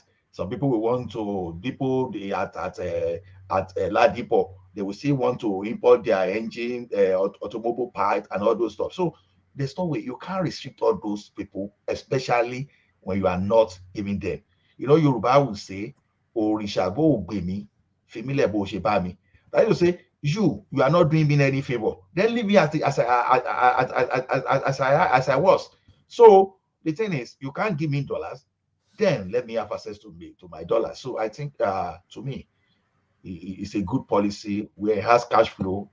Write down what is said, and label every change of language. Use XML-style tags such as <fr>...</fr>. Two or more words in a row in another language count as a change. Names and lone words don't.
<en>Some people will want to depot at Ladipo. They will still want to import their engine, automobile parts, and all those stuff. So there's no way you can't restrict all those people, especially when you are not giving them. You know, Yoruba will say,</en> <yo>"Orisha bo gbe mi, femile bo se ba mi."</yo> <en>That is to say, you are not doing me any favor. Then leave me as I was. So the thing is, you can't give me dollars, then let me have access to my dollars. So I think, to me, it's a good policy where it has cash flow.</en>